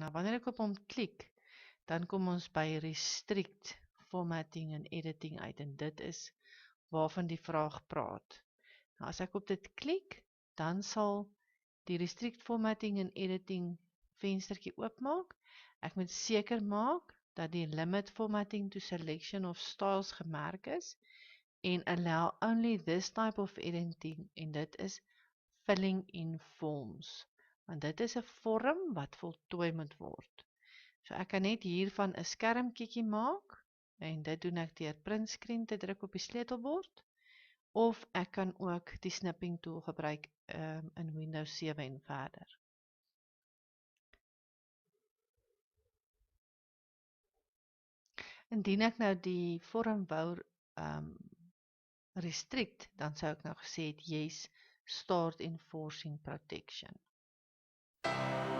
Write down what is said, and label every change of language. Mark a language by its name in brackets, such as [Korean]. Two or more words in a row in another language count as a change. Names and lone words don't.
[Afrikaans] Nou wanneer ek op hom klik, dan kom ons by [English] restrict formatting [Afrikaans] en editing uit en dit is waarvan die vraag praat. Nou as ek op dit klik, dan sal die [English] restrict formatting [Afrikaans] en editing venstertjie oopmaak. Ek moet seker maak dat die [English] limit formatting to selection of styles [Afrikaans] gemerk is en [English] allow only this type of editing [Afrikaans] en dit is [English] filling in forms. [Afrikaans] Want dit is 'n vorm wat voltooi moet word. So ek kan net hiervan 'n skermkietjie maak en dit doen ek deur [English] print screen [Afrikaans] te druk op die sleutelbord of ek kan ook die [English] snipping tool [Afrikaans] gebruik in Windows 7 en verder. Indien ek nou die vorm wou restrict, dan sou ek nou gesê het [English] yes, start enforcing protection.